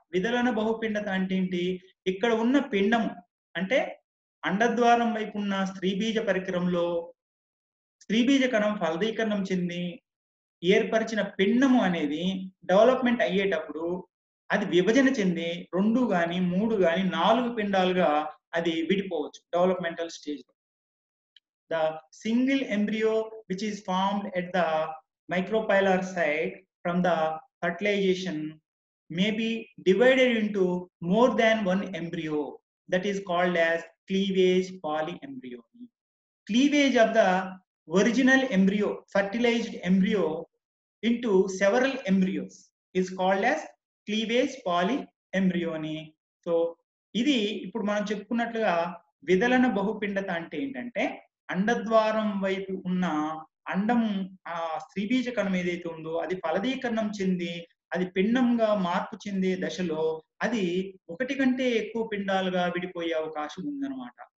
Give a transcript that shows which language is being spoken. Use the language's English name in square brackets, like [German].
[Telugu] విదలన బహుపిండత అంటే ఏంటి? ఇక్కడ ఉన్న పిండము అంటే అండద్వారం వైపు ఉన్న స్త్రీబీజ పరికరంలో స్త్రీబీజ కణం ఫలదీకరణం చెంది ఏర్పరిచిన పిండము అనేది డెవలప్మెంట్ అయ్యేటప్పుడు అది విభజన చెంది 2 గాని 3 గాని 4 పిండాలుగా అది విడిపోవచ్చు డెవలప్మెంటల్ స్టేజ్ లో. [English] The single embryo which is formed at the micropylar site from the fertilization may be divided into more than one embryo. That is called as cleavage polyembryony. Cleavage of the original embryo, fertilized embryo into several embryos is called as cleavage polyembryony. [Telugu] So ఇది ఇప్పుడు మనం చెప్పుకున్నట్లుగా విదలన బహుపిండత అంటే ఏంటంటే అండద్వారం వైపు ఉన్న అండం ఆ స్త్రీబీజ కణం ఏదైతే ఉందో అది ఫలదీకరణం చెంది అది పిండంగా మార్పు చెందే దశలో అది ఒకటి కంటే ఎక్కువ పిండాలుగా విడిపోయే అవకాశం ఉందన్నమాట.